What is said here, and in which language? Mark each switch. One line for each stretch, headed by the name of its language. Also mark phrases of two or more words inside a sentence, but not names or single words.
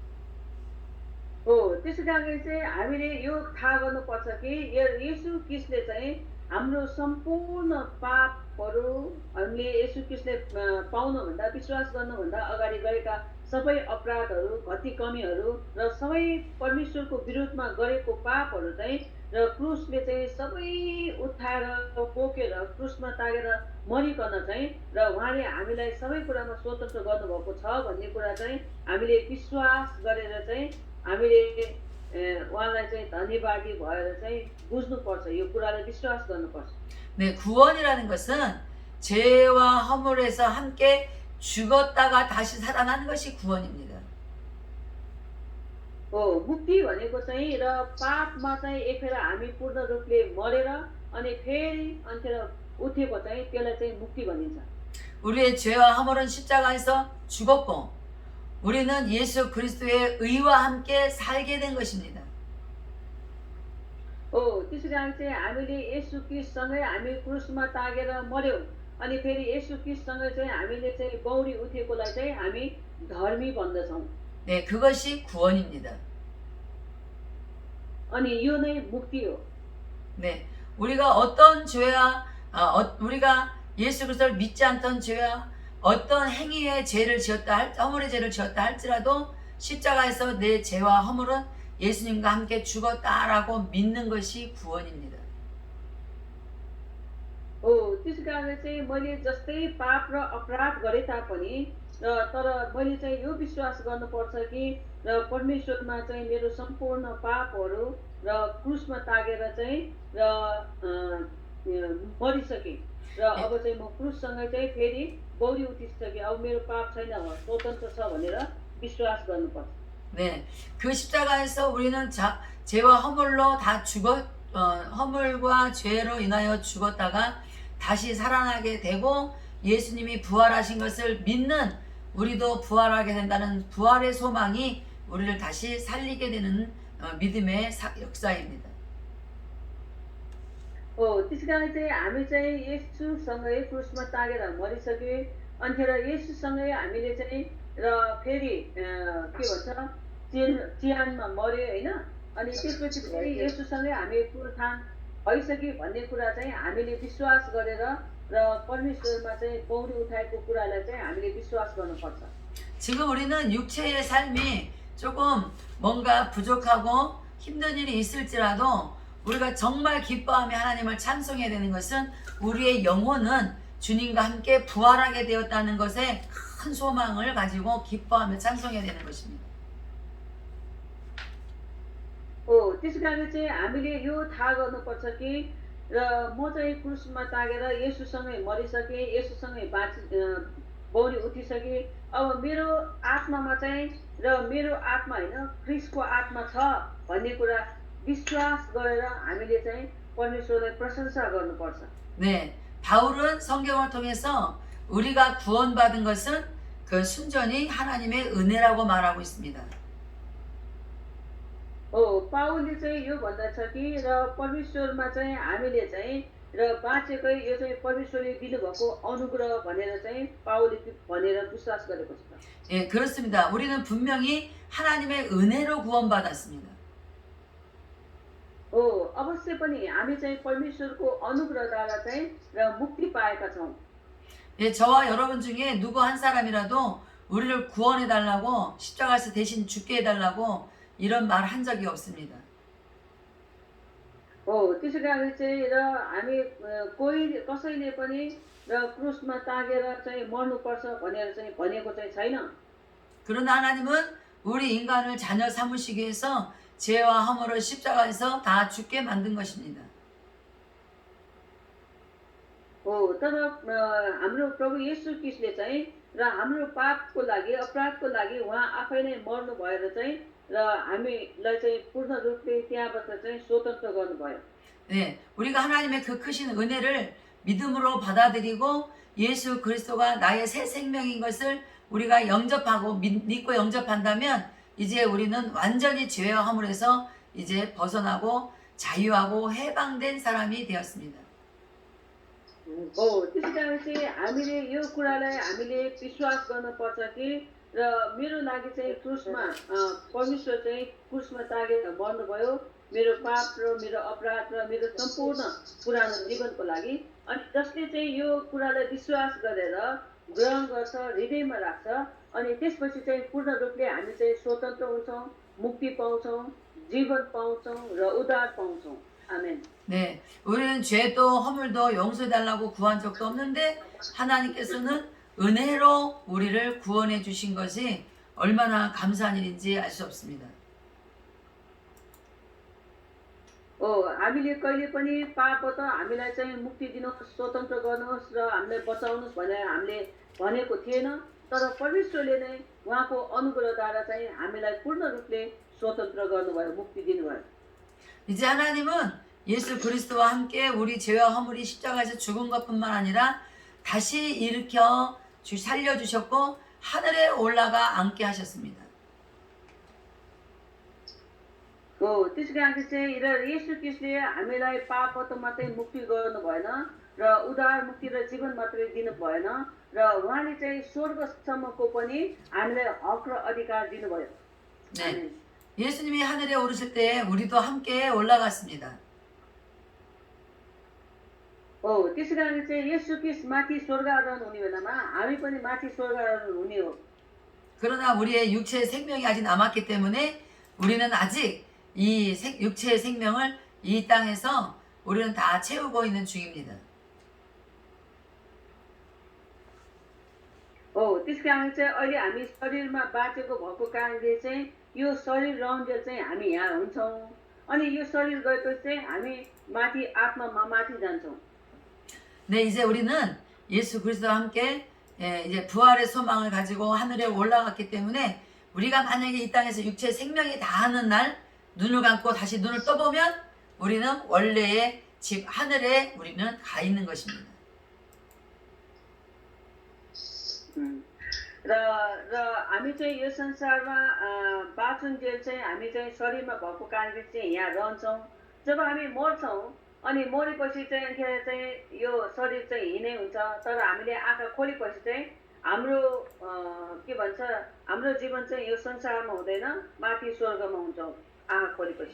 Nepali: त्यसै कारण चाहिँ हामीले यो थाहा गर्नुपर्छ कि येशू ख्रीष्टले चाहिँ हाम्रो सम्पूर्ण पापहरू हामीले येशू ख्रीष्टले पाउनुभन्दा विश्वास गर्नुभन्दा अगाडि गरेका सबै अपराधहरू घटी कमीहरू र सबै परमेश्वरको विरुद्धमा गरेको पापहरू चाहिँ र क्रुसले चाहिँ सबै उठाएर पोकेर क्रुसमा तागेर मरिकन चाहिँ र उहाँले हामीलाई सबै कुरामा स्वतन्त्र गर्नुभएको छ भन्ने कुरा चाहिँ हामीले विश्वास गरेर चाहिँ हामीले उहाँलाई चाहिँ धन्यवादी भएर चाहिँ बुझ्नुपर्छ, यो कुरालाई विश्वास गर्नुपर्छ।
Korean: 네, 구원이라는 것은 죄와 허물에서 함께 죽었다가 다시 살아나는 것이 구원입니다.
Nepali: मुक्ति भनेको चाहिँ र पापमा चाहिँ एक फेर हामी पूर्ण रूपले मरेर अनि फेरि अन्तिर उठेको चाहिँ त्यसलाई चाहिँ मुक्ति भनिन्छ।
Korean: 우리의 죄와 허물은 십자가에서 죽었고 우리는 예수 그리스도의 의와 함께 살게 된 것입니다.
Nepali: त्यसै कारण चाहिँ हामीले येशू क्रिस्टसँगै हामी क्रुसमा टाँगेर मर्यौँ अनि फेरि येशू क्रिस्टसँगै चाहिँ हामीले चाहिँ बौडी उठेकोलाई चाहिँ हामी धर्मी भन्दछौँ।
Korean: 네, 그것이 구원입니다.
Nepali: अनि यो नै मुक्ति हो।
Korean: 네, 우리가 어떤 죄와 우리가 예수 그리스도를 믿지 않던 죄와 어떤 행위의 죄를 지었다 허물의 죄를 지었다 할지라도 십자가에서 내 죄와 허물은 예수님과 함께 죽었다라고 믿는 것이 구원입니다.
Nepali: त्यसै कारणले चाहिँ मैले जस्तै पाप र अपराध गरे तापनि तर मैले चाहिँ यो विश्वास गर्नुपर्छ कि र परमेश्वरमा चाहिँ मेरो सम्पूर्ण पापहरू र क्रुसमा टाँगेर चाहिँ र मरिसके र अब चाहिँ म क्रुससँगै चाहिँ फेरि बौडी उठिसके अब मेरो पाप छैन स्वतन्त्र छ भनेर विश्वास गर्नुपर्छ।
Korean: 네, 그 십자가에서 우리는 죄와 허물로 다 허물과 죄로 인하여 죽었다가 다시 살아나게 되고 예수님이 부활하신 것을 믿는 우리도 부활하게 된다는 부활의 소망이 우리를 다시 살리게 되는 믿음의 역사입니다.
Nepali: त्यसै कारण चाहिँ हामी चाहिँ येशूसँगै क्रुसमा टाँगेर मरिसके अनि फेरि येशूसँगै हामीले चाहिँ र फेरि के भन्छ चिहानमा मर्यो होइन अनि त्यसपछि फेरि येशूसँगै हामी पुनरुत्थान भइसक्यो भन्ने कुरा चाहिँ हामीले विश्वास गरेर र परमेश्वरमा चाहिँ बौडी उठाएको कुरालाई चाहिँ हामीले विश्वास गर्नुपर्छ।
Korean: 지금 우리는 육체의 삶이 조금 뭔가 부족하고 힘든 일이 있을지라도 우리가 정말 기뻐하며 하나님을 찬송해야 되는 것은 우리의 영혼은 주님과 함께 부활하게 되었다는 것에 큰 소망을 가지고 기뻐하며 찬송해야 되는 것입니다.
Nepali: त्यसै कारण चाहिँ हामीले यो थाहा गर्नुपर्छ कि र म चाहिँ क्रुसमा टाँगेर येशूसँगै मरिसकेँ येशूसँगै बौडी उठिसकेँ अब मेरो आत्मामा चाहिँ र मेरो आत्मा होइन ख्रिस्टको आत्मा छ भन्ने कुरा विश्वास गरेर हामीले चाहिँ परमेश्वरलाई प्रशंसा गर्नुपर्छ।
Korean: 네, 바울은 성경을 통해서 우리가 구원받은 것은 그 순전히 하나님의 은혜라고 말하고 있습니다.
Nepali: पाउलले चाहिँ यो भन्दछ कि र परमेश्वरमा चाहिँ हामीले चाहिँ र बाँचेकै यो चाहिँ परमेश्वरले दिनुभएको अनुग्रह भनेर चाहिँ पाउलले भनेर विश्वास गरेको छ।
Korean: 예, 그렇습니다. 우리는 분명히 하나님의 은혜로 구원받았습니다.
Nepali: अवश्य पनि हामी चाहिँ परमेश्वरको अनुग्रहद्वारा चाहिँ र मुक्ति पाएका छौँ।
Korean: 예, 저와 여러분 중에 누구 한 사람이라도 우리를 구원해 달라고 십자가에서 대신 죽게 해 달라고 이런 말 한 적이 없습니다.
Nepali: त्यसै कारण चाहिँ र हामी कसैले पनि र क्रुसमा टाँगेर चाहिँ मर्नुपर्छ भनेर चाहिँ भनेको चाहिँ छैन।
Korean: 그러나 하나님은 우리 인간을 자녀 삼으시기 위해서 죄와 허물을 십자가에서 다 죽게 만든 것입니다.
Nepali: तर हाम्रो प्रभु येशू ख्रीष्टले चाहिँ र हाम्रो पापको लागि अपराधको लागि उहाँ आफै नै मर्नु भएर चाहिँ र हामीलाई चाहिँ पूर्ण रूपले त्यहाँबाट चाहिँ स्वतन्त्र गर्नुभयो।
Korean: 네, 우리가 하나님의 그 크신 은혜를 믿음으로 받아들이고 예수 그리스도가 나의 새 생명인 것을 우리가 영접하고 믿고 영접한다면 이제 우리는 완전히 죄와 허물에서 이제 벗어나고 자유하고 해방된 사람이 되었습니다.
Nepali: त्यसै कारण चाहिँ हामीले यो कुरालाई हामीले विश्वास गर्नुपर्छ कि र मेरो लागि चाहिँ क्रुसमा परमेश्वर चाहिँ क्रुसमा टाँगेर मर्नुभयो मेरो पाप र मेरो अपराध र मेरो सम्पूर्ण पुरानो जीवनको लागि अनि जसले चाहिँ यो कुरालाई विश्वास गरेर ग्रहण गर्छ हृदयमा राख्छ अनि त्यसपछि चाहिँ पूर्ण रूपले हामी चाहिँ स्वतन्त्र हुन्छौँ मुक्ति पाउँछौँ जीवन पाउँछौँ र उद्धार पाउँछौँ।
Korean: 아멘. 네, 우리는 죄도 허물도 용서해달라고 구한 적도 없는데 하나님께서는 은혜로 우리를 구원해 주신 것이 얼마나 감사한 일인지 알 수 없습니다.
Nepali: हामीले कहिले पनि पापबाट हामीलाई चाहिँ मुक्ति दिनुहोस् स्वतन्त्र गर्नुहोस् र हामीलाई बचाउनुहोस् भनेर हामीले भनेको थिएन तर परमेश्वरले नै उहाँको अनुग्रहद्वारा चाहिँ हामीलाई पूर्ण रूपले स्वतन्त्र गर्नुभयो, मुक्ति दिनुभयो।
Korean: 이제 하나님은 예수 그리스도와 함께 우리 죄와 허물이 십자가에서 죽은 것뿐만 아니라 다시 일으켜 살려주셨고 하늘에 올라가 앉게 하셨습니다.
Nepali: त्यसै कारण चाहिँ र येशू ख्रीष्टले हामीलाई पापबाट मात्रै मुक्ति गर्नु भएन र उद्धार मुक्ति र जीवन मात्रै दिनु भएन र उहाँले चाहिँ स्वर्गसम्मको पनि हामीलाई हक र अधिकार दिनुभयो।
Korean: 네. 예수님이 하늘에 오르실 때 우리도 함께 올라갔습니다.
Nepali: त्यसै कारण चाहिँ येशू ख्रीष्ट माथि स्वर्ग आरोहण हुने बेलामा हामी पनि माथि स्वर्ग आरोहण हुने हो।
Korean: 그러나 우리의 육체의 생명이 아직 남았기 때문에 우리는 아직 이 육체의 생명을 이 땅에서 우리는 다 채우고 있는 중입니다.
Nepali: त्यस कारण चाहिँ अहिले हामी शरीरमा बाँचेको भएको कारणले चाहिँ यो शरीर रहन्जेल चाहिँ हामी यहाँ हुन्छौँ अनि यो शरीर गएपछि चाहिँ हामी माथि आत्मामा माथि जान्छौँ।
Korean: 네, 이제 우리는 예수 그리스도와 함께 이제 부활의 소망을 가지고 하늘에 올라갔기 때문에 우리가 만약에 이 땅에서 육체의 생명이 다하는 날 눈을 감고 다시 눈을 떠보면 우리는 원래의 집 하늘에 우리는 가 있는 것입니다.
Nepali: र हामी चाहिँ यो संसारमा बाँचुन्जेल चाहिँ हामी चाहिँ शरीरमा भएको कारणले चाहिँ यहाँ रहन्छौँ। जब हामी मर्छौँ अनि मरेपछि चाहिँ अनिखेर चाहिँ यो शरीर चाहिँ हिँडै हुन्छ, तर हामीले आँखा खोलेपछि चाहिँ हाम्रो के भन्छ हाम्रो जीवन चाहिँ यो संसारमा हुँदैन, माथि स्वर्गमा हुन्छौँ आँखा खोलेपछि।